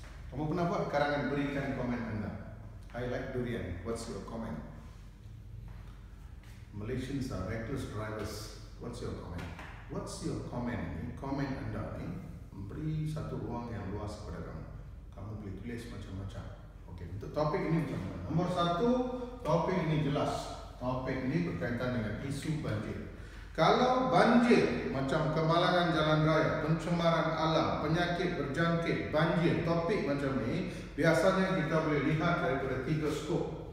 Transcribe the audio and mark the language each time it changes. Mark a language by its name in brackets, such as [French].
[Malay] Kamu pernah buat karangan berikan komen anda? [English] I like durian. What's your comment? Malaysians are reckless drivers. What's your comment? What's your comment? [Malay] Komen anda ni memberi satu ruang yang luas kepada kamu. Kamu boleh tulis macam-macam. Okey, untuk topik ini macam mana? Nombor 1, topik ini jelas. Topik ini berkaitan dengan isu banjir. Kalau banjir macam kemalangan jalan raya, pencemaran alam, penyakit berjangkit, banjir, topik macam ni, biasanya kita boleh lihat daripada 3 skop.